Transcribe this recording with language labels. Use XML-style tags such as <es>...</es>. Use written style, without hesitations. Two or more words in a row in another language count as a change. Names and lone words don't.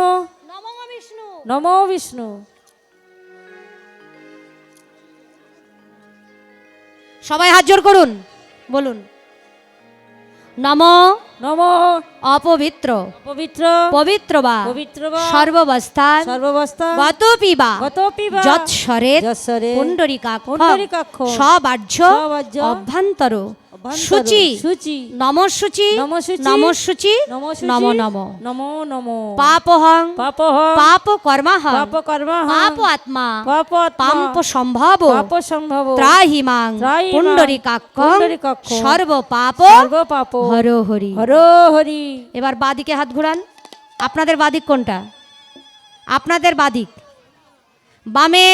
<sa>নমো বিষ্ণু নমো বিষ্ণু।</sa> <bn>সবাই হাত জোর করুন, বলুন নমো</bn> <sa>নমো অপবিত্র পবিত্র পবিত্র বা পবিত্র বা সর্ববস্থান সর্বাবস্থা গতপি বা গতপি বা যৎসরেত যৎসরেত পুণ্ডরিকাক্ষং পুণ্ডরিকাক্ষং সবাহ্য সবাহ্য অভ্যন্তর অভ্যন্তর শুচি শুচি নমঃশুচি নমঃশুচি নমঃশুচি নমঃশুচি নমো নমো নমো নমো পাপহং পাপহং পাপ কর্মাহং পাপকর্মহং পাপ আত্মা পাপাত্মা পাম্প সম্ভব পাপ সম্ভব ত্রাহি মাং ত্রাহি মাং পুণ্ডরিকাক্ষং পুণ্ডরিকাক্ষং সর্ব পাপ সর্বপাপ হর হরি। হর হরি।</sa> <bn>এবার বাদিকে হাত ঘোরান। আপনাদের বাদিক কোনটা? আপনাদের বাদিক বামে</bn>